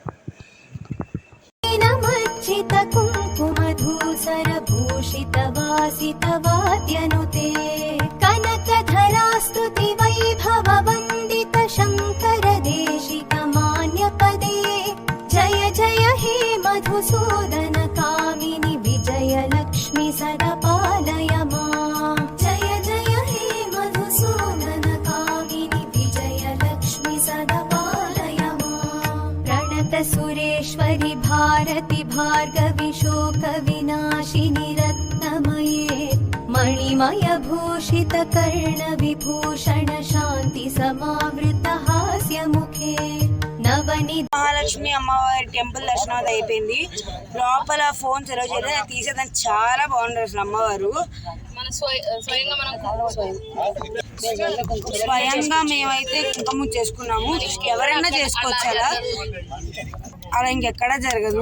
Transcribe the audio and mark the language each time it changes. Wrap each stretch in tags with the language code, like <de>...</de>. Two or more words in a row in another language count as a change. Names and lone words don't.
<sa>నమచ్చిత కుంకుమధూసర భూషిత వాసిత వాద్యనుతే కనకధరాస్తుతి వైభవ వందిత శంకర దేశిక మాన్యపదే జయ జయ హే మధుసూదన కామిని విజయ లక్ష్మి సదా పాలయ మాం. జయ జయ హే మధుసూదన కామిని విజయ లక్ష్మి సదా పాలయ మాం. ప్రణత సురేశ్వరి भारति भार्गवि शोक विनाशिनि रत्नमये मणिमय भूषित कर्ण विभूषण शांति समावृत हास्य मुखे नवनि.</sa> <te>మహాలక్ష్మి అమ్మవారి టెంపుల్ దర్శనం అయితే అయిపోయింది. లోపల ఫోన్ సెలవు చేయలేదు, తీసేదాన్ని చాలా బాగుంటుంది అసలు అమ్మవారు. స్వయంగా మేమైతే కుంకుమ చేసుకున్నాము. ఎవరైనా చేసుకోవచ్చు అలా ఇంకెక్కడా జరగదు.</te>